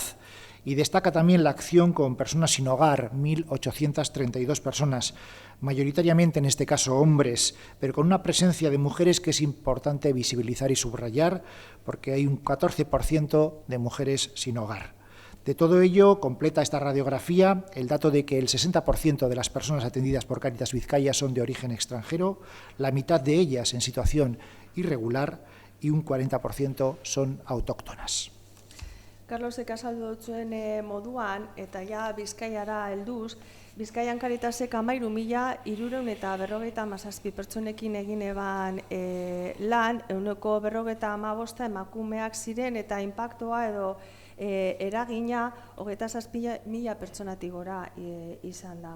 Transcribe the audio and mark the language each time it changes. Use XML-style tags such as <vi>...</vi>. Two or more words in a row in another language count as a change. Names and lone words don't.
<es>Y destaca también la acción con personas sin hogar, 1.832 personas, mayoritariamente en este caso hombres, pero con una presencia de mujeres que es importante visibilizar y subrayar, porque hay un 14% de mujeres sin hogar. De todo ello, completa esta radiografía el dato de que el 60% de las personas atendidas por Cáritas Vizcaya son de origen extranjero, la mitad de ellas en situación irregular y un 40% son autóctonas.</es> <eu>Carlosek azaldu dutzuen moduan, eta ja Bizkaiara helduz, Bizkaian Karitasek 13.357 pertsonekin egin eban lan, 155 emakumeak ziren eta inpaktua edo eragina 27.000 pertsonatik gora izan da.</eu>